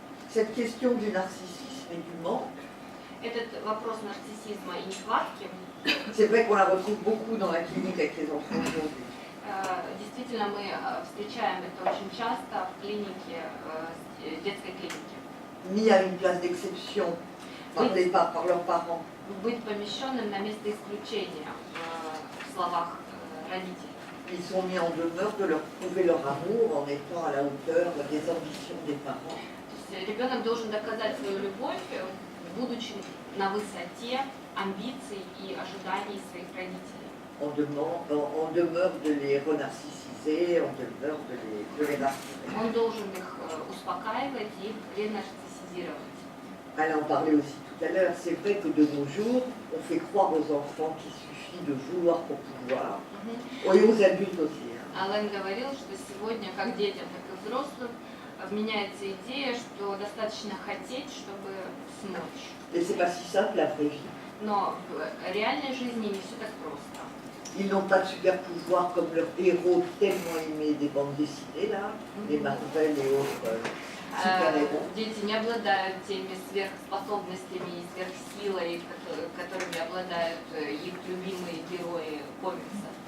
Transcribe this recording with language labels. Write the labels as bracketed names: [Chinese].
[French] Cette question du narcissisme et du manque, [Russian] Этот вопрос нарциссизма и нехватки, [French] c'est vrai qu'on la retrouve beaucoup dans la clinique avec les enfants aujourd'hui. [Russian] действительно мы встречаем это очень часто в клинике, детской клинике. [French] Mis à une place d'exception par leurs parents. [Russian] Быть помещенным на место исключения в словах родителей. [French] Ils sont mis en demeure de leur prouver leur amour en étant à la hauteur des ambitions des parents. [Russian] То есть ребенок должен доказать свою любовь, будучи на высоте амбиций и ожиданий своих родителей. [French] On demeure de les renarcissiser, on demeure de les rassurer. [Russian] Он должен их успокаивать и их ренарциссизировать. [French] Elle en parlait aussi tout à l'heure, c'est vrai que de nos jours, on fait croire aux enfants qu'il suffit de vouloir pour pouvoir, et aux adultes aussi. [Russian] Ален говорил, что сегодня как детям, так и взрослым вменяется идея, что достаточно хотеть, чтобы смочь. [French] Et c'est pas si simple la vraie vie. [Russian] Но в реальной жизни не все так просто. [French] Ils n'ont pas de super pouvoir comme leurs héros tellement aimés des bandes dessinées là, les Marvel et autres super-héros. [Russian] Дети не обладают теми сверхспособностями и сверхсилой, которыми обладают их любимые герои комиксов.